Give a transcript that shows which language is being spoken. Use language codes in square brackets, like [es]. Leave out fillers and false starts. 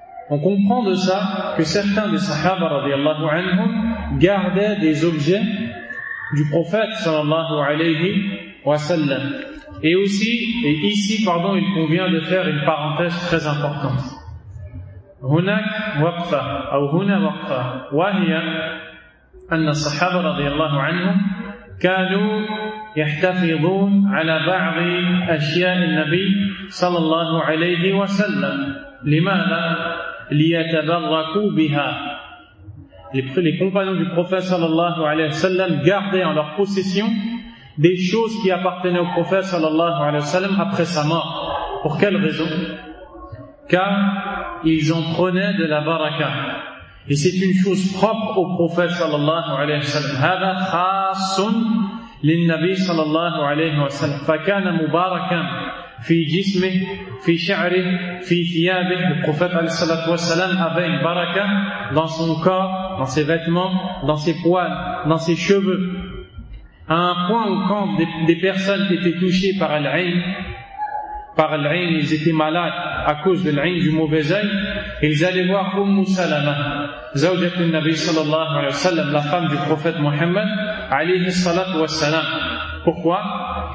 [fr] On comprend de ça que certains des sahaba, [ar] radiallahu anhum, [fr] gardaient des objets du prophète, [ar] sallallahu alayhi wa sallam. [fr] Et aussi, et ici, pardon, il convient de faire une parenthèse très importante. [ar] هناك وقفة أو هنا وقفة وهي أن الصحابة رضي الله عنهم كانوا يحتفظون على بعض أشياء النبي صلى الله عليه وسلم. لماذا؟ ليتبركوا بها. [fr] Les compagnons du prophète [ar] صلى الله عليه وسلم [fr] gardaient en leur possession des choses qui appartenaient au prophète صلى الله عليه وسلم après sa mort. Pour quelle raison? Car ils en prenaient de la baraka. Et c'est une chose propre au prophète [ar] sallallahu alayhi wa sallam. هذا خاص للنبي صلى الله عليه وسلم. فكان مباركا في جسمه في شعره في ثيابه. [fr] Le prophète [ar] عليه الصلاة والسلام [fr] avait une baraka dans son corps, dans ses vêtements, dans ses poils, dans ses cheveux. À un point où quand des personnes étaient touchées par l'ayn, par l'ayn, ils étaient malades à cause de l'ayn, du mauvais œil, ils allaient voir Umm Salama, [ar] Zawjatu Nabi sallallahu alayhi wa sallam, [fr] la femme du prophète Muhammad [ar] alayhi salatu wa salam. [fr] Pourquoi?